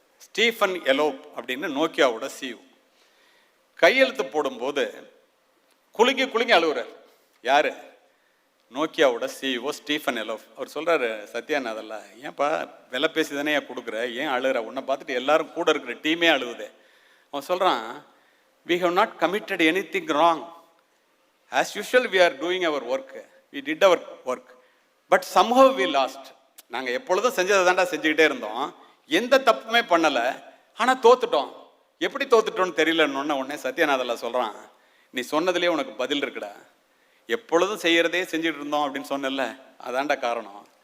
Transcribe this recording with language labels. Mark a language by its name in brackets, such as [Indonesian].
[Tamil] Stephen elope அப்படின்னு நோக்கியாவோட CEO கையெழுத்து போடும்போது குலுங்கி அழுகுறார். யாரு? நோக்கியாவோட சிஇஓ ஸ்டீஃபன் எலோப். அவர் சொல்றாரு, சத்யாநாதல்லா, ஏன்பா விலை பேசி தானே கொடுக்குற, ஏன் அழுகிற? உன்னை பார்த்துட்டு எல்லாரும் கூட இருக்கிற டீமே அழுகுது. அவன் சொல்றான், [English] we have not committed anything wrong. As usual we are doing our work. We did our work. But somehow we lost. [Tamil] நாங்கள் எப்பொழுதும் செஞ்சதை தாண்டா செஞ்சுக்கிட்டே இருந்தோம், எந்த தப்புமே பண்ணலை, ஆனால் தோத்துட்டோம். எப்படி தோத்துட்டோன்னு தெரியலன்னு உடனே சத்யநாதல்லா சொல்கிறான், நீ சொன்னதுலேயே உனக்கு பதில் இருக்குடா. எப்பொழுதும் செய்கிறதே செஞ்சுட்டு இருந்தோம் அப்படின்னு சொன்னல, அதாண்டா காரணம்.